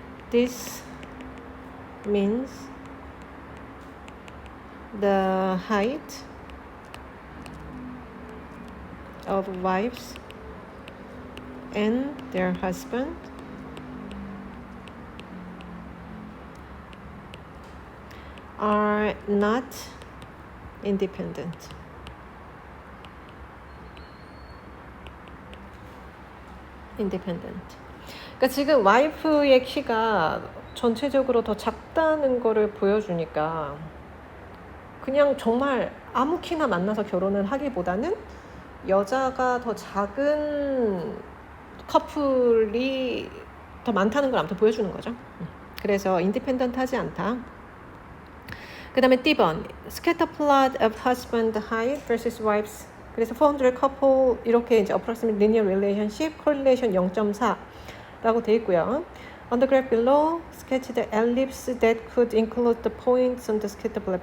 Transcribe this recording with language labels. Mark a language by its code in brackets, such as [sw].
[en] This means the height of wives and their husband are not independent. [ko] 그러니까 지금 와이프의 키가 전체적으로 더 작다는 거를 보여주니까 그냥 정말 아무 키나 만나서 결혼을 하기보다는 여자가 더 작은 커플이 더 많다는 걸 아무튼 보여주는 거죠. 그래서 인디펜던트하지 않다. 그 다음에 D번 [en] scatter plot of husband height versus wives. [ko] 그래서 400 couple 이렇게 이제 [en] approximate linear relationship correlation [ko] 0.4라고 돼 있고요. [en] On the graph below, sketch the ellipse that could include the points on the scatter plot.